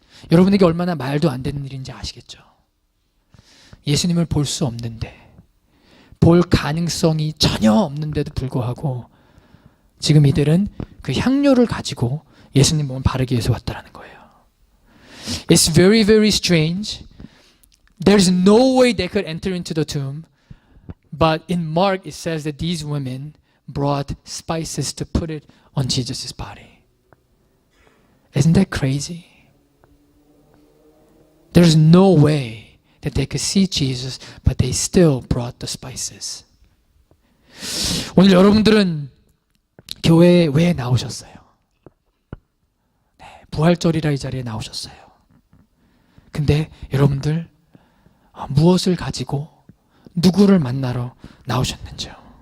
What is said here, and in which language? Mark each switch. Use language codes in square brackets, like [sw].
[ko] 여러분에게 얼마나 말도 안 되는 일인지 아시겠죠? 예수님을 볼 수 없는데, 볼 가능성이 전혀 없는데도 불구하고 지금 이들은 그 향료를 가지고 예수님 몸을 바르기 위해서 왔다라는 거예요. [en] It's very, very strange. There's no way they could enter into the tomb. But in Mark it says that these women brought spices to put it on Jesus' body. Isn't that crazy? There's no way that they could see Jesus, but they still brought the spices. [ko] 오늘 여러분들은 교회에 왜 나오셨어요? 네, 부활절이라 이 자리에 나오셨어요. 근데 여러분들 무엇을 가지고 누구를 만나러 나오셨는지요?